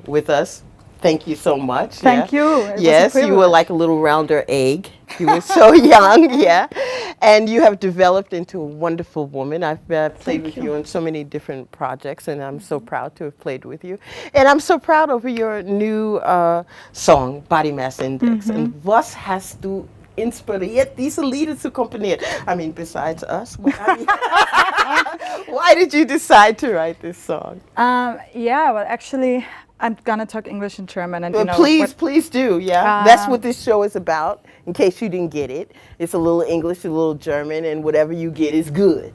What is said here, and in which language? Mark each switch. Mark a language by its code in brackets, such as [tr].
[en] with us. Thank you so much. Thank you. It was a Yes, you were privilege. like a little rounder egg. You were so young, yeah. And you have developed into a wonderful woman. I've played with you on so many different projects, and I'm so proud to have played with you. And I'm so proud over your new song, Body Mass Index. [de] And was hast du inspiriert diese Lieder zu komponieren? [en] I mean, besides us. Why did you decide to write this song? Yeah, well, actually, I'm gonna talk English and German, and you know, Please do, yeah. That's what this show is about, in case you didn't get it. It's a little English, a little German, and whatever you get is good.